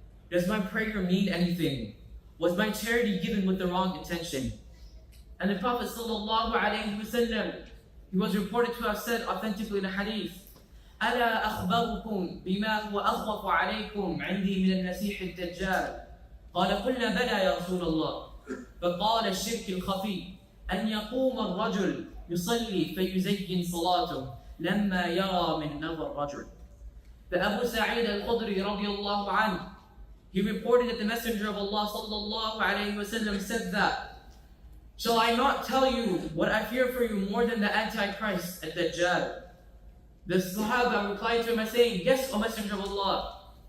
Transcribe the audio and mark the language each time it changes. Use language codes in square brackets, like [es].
[en] Does my prayer mean anything? Was my charity given with the wrong intention? And the Prophet sallallahu alaihi wasallam, he was reported to have said authentically in a hadith, [ar] ألا أخبركم بما هو أخوف عليكم عندي من المسيح الدجال؟ قال قلنا بلى يا رسول الله. فقال الشرك الخفي أن يقوم الرجل يصلي فيزين صلاته لما يرى من نظر الرجل. [en] The Abu Sa'id al-Khudri radiallahu anhu, he reported that the Messenger of Allah sallallahu alayhi wasallam said that, shall I not tell you what I fear for you more than the Antichrist at Dajjal? The Sahaba replied to him by saying, yes, O Messenger of Allah.